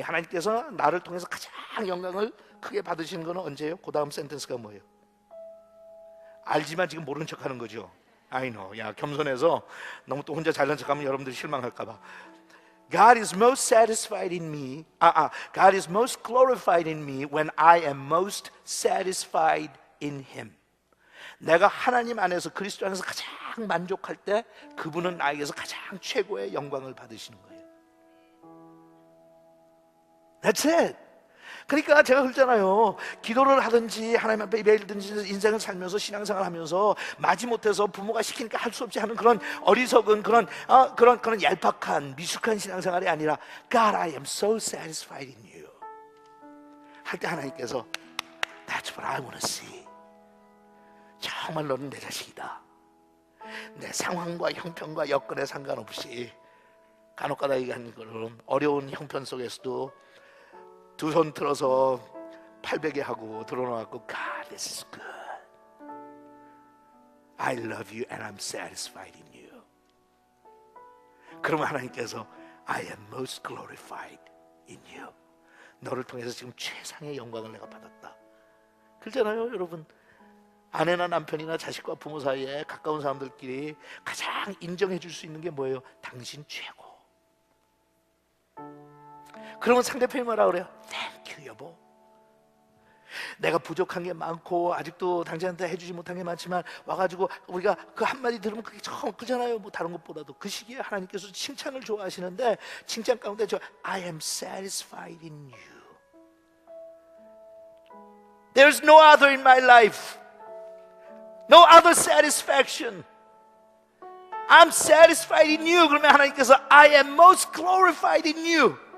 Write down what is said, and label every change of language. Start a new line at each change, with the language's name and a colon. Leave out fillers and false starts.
Korean: 하나님께서 나를 통해서 가장 영광을 크게 받으시는 건 언제예요? 그 다음 센텐스가 뭐예요? 알지만 지금 모르는 척하는 거죠.
English: I know.
Korean: 야, 겸손해서 너무 또 혼자 잘난 척하면 여러분들이 실망할까봐.
English: God is most satisfied in me. God is most glorified in me when I am most satisfied in Him.
Korean: 내가 하나님 안에서, 그리스도 안에서 가장 만족할 때, 그분은 나에게서 가장 최고의 영광을 받으시는 거예요.
English: That's it.
Korean: 그러니까 제가 그랬잖아요. 기도를 하든지 하나님 앞에 예배드든지 인생을 살면서 신앙생활을 하면서 마지못해서 부모가 시키니까 할 수 없이 하는 그런 어리석은 그런 얄팍한 미숙한 신앙생활이 아니라
English: God, I am so satisfied in you
Korean: 할 때 하나님께서
English: That's what I want to see.
Korean: 정말 너는 내 자식이다. 내 상황과 형편과 여건에 상관없이 간혹가다 얘기하는 것처럼 어려운 형편 속에서도 두 손 들어서 팔베개 하고 들어놓고
English: God, this is good. I love you and I'm satisfied in you.
Korean: 그러면 하나님께서
English: I am most glorified in you.
Korean: 너를 통해서 지금 최상의 영광을 내가 받았다. 그렇잖아요, 여러분. 아내나 남편이나 자식과 부모 사이에 가까운 사람들끼리 가장 인정해 줄 수 있는 게 뭐예요? 당신 최고. 그러면 상대편이 뭐라 그래요?
English: Thank you, 여보.
Korean: 내가 부족한 게 많고 아직도 당신한테 해주지 못한 게 많지만 와가지고 우리가 그 한마디 들으면 그게 참 크잖아요. 뭐 다른 것보다도. 그 시기에 하나님께서 칭찬을 좋아하시는데 칭찬 가운데
English: I am satisfied in you. There's no other in my life. No other satisfaction. I'm satisfied in you.
Korean: 그러면 하나님께서
English: I am most glorified in you.